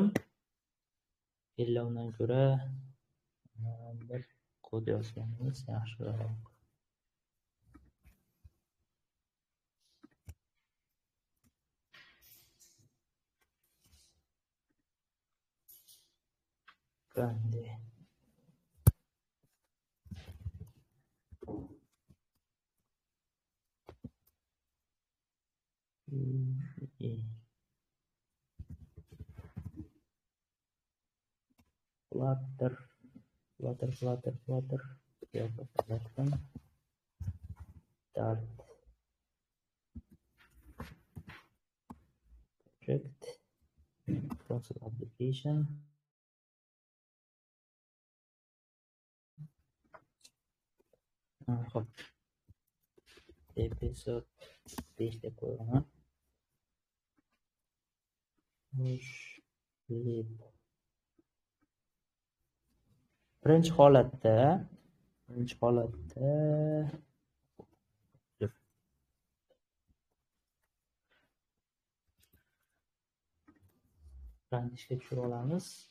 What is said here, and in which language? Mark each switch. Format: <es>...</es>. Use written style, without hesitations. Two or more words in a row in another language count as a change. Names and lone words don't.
<uz>Endi undan ko'ra bir kod yozganimiz yaxshiroq. Qanday? Flutter.</uz> <en>Start project. Console application. Hop.</en> <uz>Episode 5 deb qo'yaman. Lib. Birinchi holatda ishga tushirib olamiz.</uz>